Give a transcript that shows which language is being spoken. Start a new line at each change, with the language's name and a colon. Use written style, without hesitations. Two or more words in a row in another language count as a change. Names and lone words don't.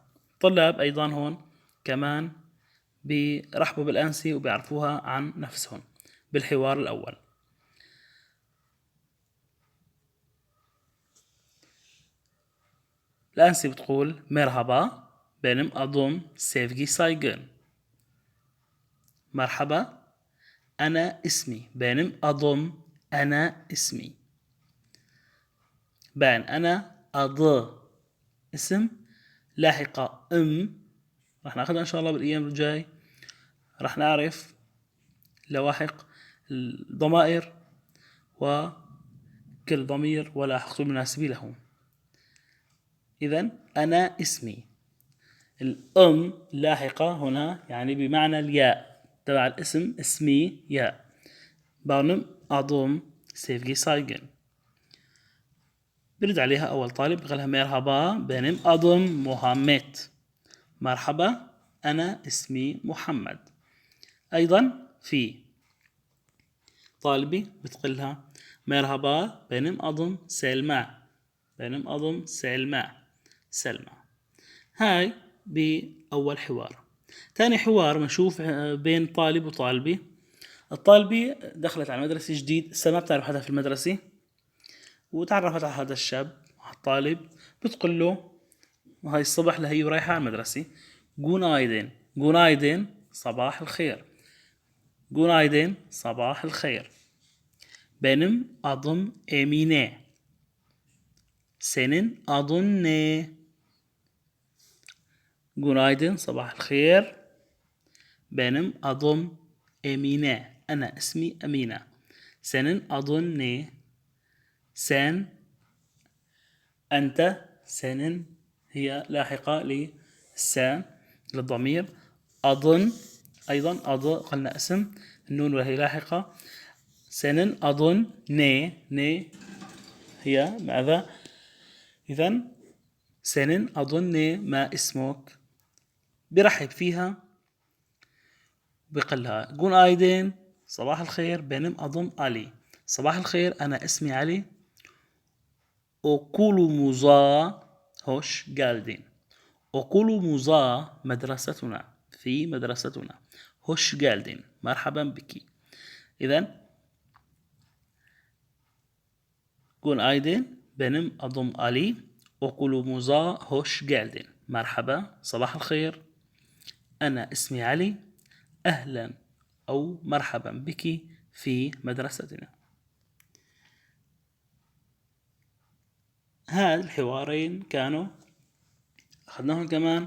Arabic: الطلاب أيضا هون كمان بيرحبوا بالأنسي وبيعرفوها عن نفسهم بالحوار الأول. الأنسي بتقول مرحبا
Turkish: benim adım Sevgi Saygın.
Arabic: مرحبا أنا اسمي
Turkish: benim adım
Arabic: أنا اسمي. بان أنا أض اسم لاحقة راح ناخذها إن شاء الله بالأيام الجاي، راح نعرف لواحق الضمائر وكل ضمير ولاحقته المناسب له. إذن أنا اسمي، لاحقة هنا يعني بمعنى الياء تبع الاسم، اسمي ياء.
Turkish: benim adım Sevgi Saygın.
Arabic: برد عليها أول طالب بقولها مرحبا
Turkish: benim adım
Arabic: محمد. مرحبا أنا اسمي محمد. أيضا في طالبي بتقولها مرحبا
Turkish: benim adım
Arabic: سلمى.
Turkish: benim adım
Arabic: سلمى. هاي بأول حوار. ثاني حوار بنشوف بين طالب وطالبي. الطالبة دخلت على مدرسة جديد، لسه ما بتعرف حدا في المدرسة، وتعرفت على هذا الشاب الطالب، بتقول له وهاي الصبح لهي رايحة على المدرسة جونايدن صباح الخير. جونايدن صباح الخير.
Turkish: benim adım Emine. senin adın ne?
Arabic: جونايدن صباح الخير.
Turkish: benim adım Emine.
Arabic: أنا اسمي أمينة.
Turkish: senin adın ne?
Arabic: sen أنت senin هي لاحقة للسان للضمير. أظن أيضا قلنا اسم، النون وهي لاحقة.
Turkish: senin adın ne
Arabic: هي ماذا؟ إذن
Turkish: senin adın ne
Arabic: ما اسمك؟ برحب فيها بقلها جونايدن صباح الخير
Turkish: benim adım
Arabic: علي. صباح الخير أنا اسمي علي.
Turkish: okulumuza hoş geldin.
Arabic: okulumuza مدرستنا في مدرستنا.
Turkish: hoş geldin
Arabic: مرحبا بك. إذن
Turkish: günaydın benim adım Ali. okulumuza hoş geldin.
Arabic: مرحبا صباح الخير أنا اسمي علي. أهلا أو مرحبا بك في مدرستنا. هذا الحوارين كانوا أخذناهم كمان.